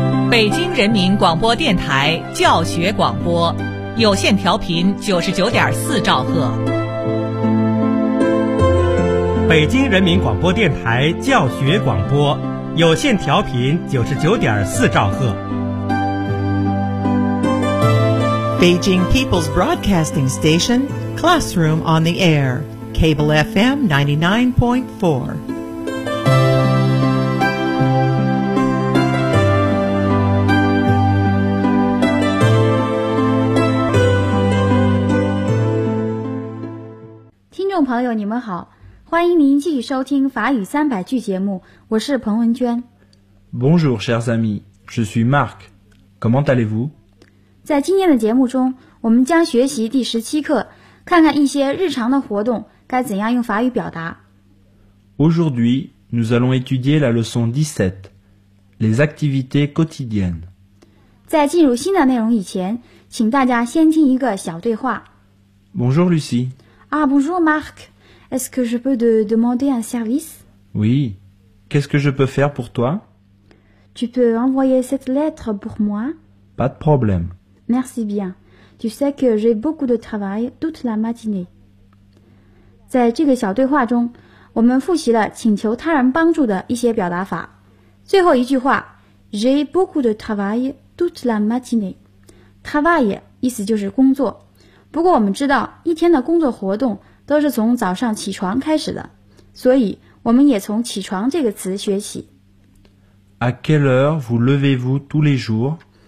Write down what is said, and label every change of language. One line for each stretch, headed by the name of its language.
Chinese: 北京人民广播电台教学广播，有线调频99.4兆赫。北京人民广播电台教学广播，有线调频99.4兆赫。
English: Beijing People's Broadcasting Station, Classroom on the Air, Cable FM 99.4. Listeners,
Chinese: 朋友你们好，欢迎您继续收听法语三百句节目，我是彭文娟。
French: Bonjour, chers amis, je suis Marc. Comment allez-vous?
Chinese: 在今天的节目中，我们将学习第十七课，看看一些日常的活动该怎样用法语表达。
French: Aujourd'hui, nous allons étudier la leçon 17, les activités quotidiennes.
Chinese: 在进入新的内容以前，请大家先听一个小对话。
French: Bonjour Lucie. Ah bonjour Marc. Est-ce que je peux te demander un service? Oui. Qu'est-ce que je peux faire pour toi? Tu peux envoyer cette lettre pour moi? Pas de problème. Merci bien. Tu sais que j'ai beaucoup de travail toute la matinée.
Chinese: 在这个小对话中，我们复习了请求他人帮助的一些表达法。最后一句话
French: ，j'ai beaucoup de travail toute la matinée. Travail
Chinese: 意思就是工作。不过我们知道，一天的工作活动都是从早上起床开始的，所以我们也从起床这个词学起。
French: À quelle heure vous levez-vous tous les jours?